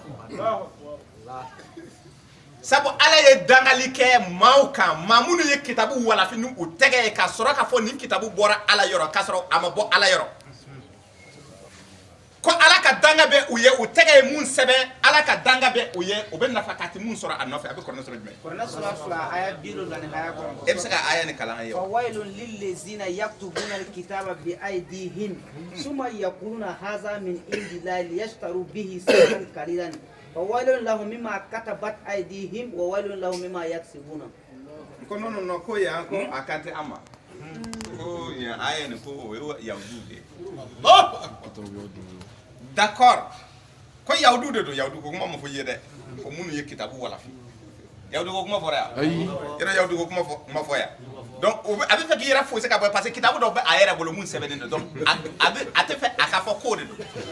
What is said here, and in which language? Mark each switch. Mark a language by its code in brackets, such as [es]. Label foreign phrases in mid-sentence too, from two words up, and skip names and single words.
[bm] sabu ala ye dangali kɛ maaw kan maa minnu ye kitabu walafin ni u tɛgɛ ye k'a sɔrɔ k'a fɔ nin kitabu bɔra ala yɔrɔ k'a sɔrɔ a ma bɔ ala yɔrɔ ko ala ka danga bɛ u ye u tɛgɛ ye mun sɛbɛn ala ka danga bɛ u ye u bɛ nafa k'a ti mun sɔrɔ a nɔfɛ a bɛ kɔrɔna sɔrɔ jumɛn Kuran sura 2 aya 70 aya 9 e bɛ se ka aya ni kalan ye wa [ar] فويل للذين يكتبون الكتاب بأيديهم ثم يقولون هذا من عند الله ليشتروا به ثمنا قليلا فويل لهم مما كتبت أيديهم وويل لهم مما يكسبون [bm] ko non ko yan ko a kan tɛ an ma ko yan aya ni ko o ye yahudu de d'accord ko yahudu de don yahudu ko kuma ma fɔ i ye dɛ ko minnu ye kitabu walafin yahudu ko kuma fɔra yan yɛrɛ yahudu ko kuma fɔ yan donc a bɛ fɛ k'i yɛrɛ fosi ka bɔ [fr] parce que [bm] kitabu dɔw bɛ a yɛrɛ bolo mun sɛbɛnnen don donc a tɛ fɛ a ka fɔ k'o de don